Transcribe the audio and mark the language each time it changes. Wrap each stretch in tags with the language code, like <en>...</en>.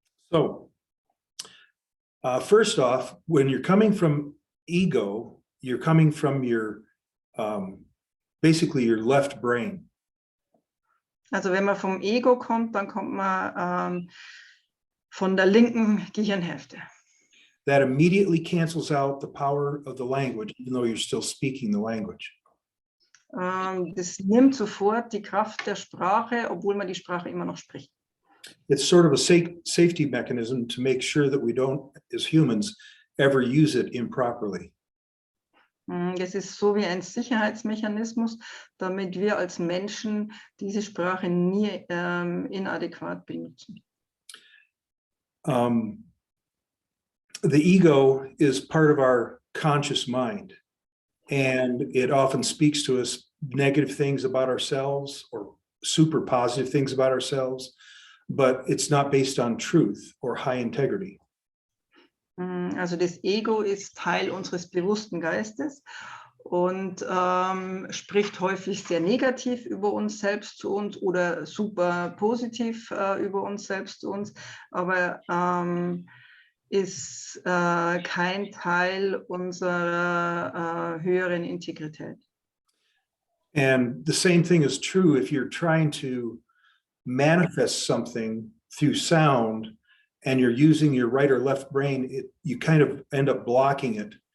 <en>So, first off, when you're coming from ego, you're coming from your, basically your left brain.</en> <de>Also wenn man vom Ego kommt, dann kommt man von der linken Gehirnhälfte.</de> <en>That immediately cancels out the power of the language, even though you're still speaking the language.</en> <de>Das nimmt sofort die Kraft der Sprache, obwohl man die Sprache immer noch spricht.</de> <en>It's sort of a safety mechanism to make sure that we don't, as humans, ever use it improperly.</en> <de>Es ist so wie ein Sicherheitsmechanismus, damit wir als Menschen diese Sprache nie inadäquat benutzen.</de> <en>The ego is part of our conscious mind, and it often speaks to us negative things about ourselves or super positive things about ourselves, but it's not based on truth or high integrity.</en> <de>Also das Ego ist Teil unseres bewussten Geistes und spricht häufig sehr negativ über uns selbst zu uns oder super positiv über uns selbst zu uns, aber ist kein Teil unserer höheren Integrität.</de> <en>And the same thing is true if you're trying to manifest something through sound and you're using your right or left brain, you kind of end up blocking it.</en>